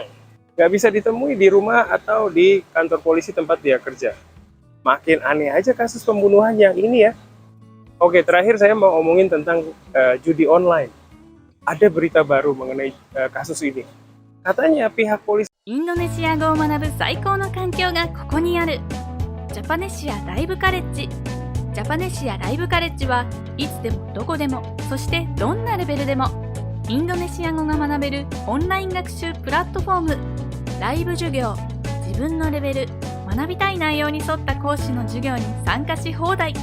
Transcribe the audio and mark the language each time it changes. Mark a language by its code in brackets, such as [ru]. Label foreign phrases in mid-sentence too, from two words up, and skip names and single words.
[id] Nggak bisa ditemui di rumah atau di kantor polisi tempat dia kerja. Makin aneh aja kasus pembunuhan yang ini ya. Oke, terakhir saya mau ngomongin tentang judi online. Ada berita baru mengenai kasus ini. Katanya pihak polisi [ja] インドネシア語を学ぶ最高の環境がここにある。ジャパネシアライブカレッジ。ジャパネシアライブカレッジはいつでもどこでも、そしてどんなレベルでもインドネシア語が学べるオンライン学習プラットフォーム。ライブ授業、自分のレベル、学びたい内容に沿った講師の授業に参加し放題。